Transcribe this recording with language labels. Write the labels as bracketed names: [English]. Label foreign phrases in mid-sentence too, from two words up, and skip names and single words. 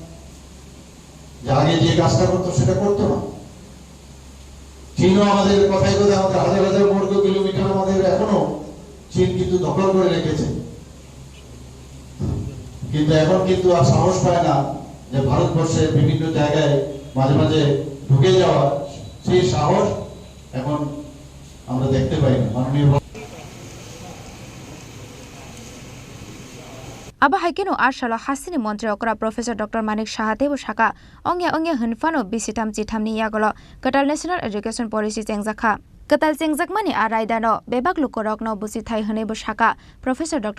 [Bangla] আগে যে কাজটা করতো সেটা করতো না চীনও আমাদের কথায় আমাদের হাজার হাজার বর্গ কিলোমিটার আমাদের এখনো চীন কিন্তু দখল করে রেখেছে কিন্তু এখন কিন্তু আর সাহস পায় না যে ভারতবর্ষের বিভিন্ন জায়গায় মাঝে মাঝে ঢুকে যাওয়া সেই সাহস এখন আমরা দেখতে পাই না মাননীয় [Kok Borok] Aba haikeno arshala hasini mantri okra Professor Dr. Manik Shahate bo shaka ongya hunfano bisitam chitamni yagolo Katal National Education Policy chengjakha Katal chengjak araidano bebak lukorokno busi thai hene bo shaka Professor Dr.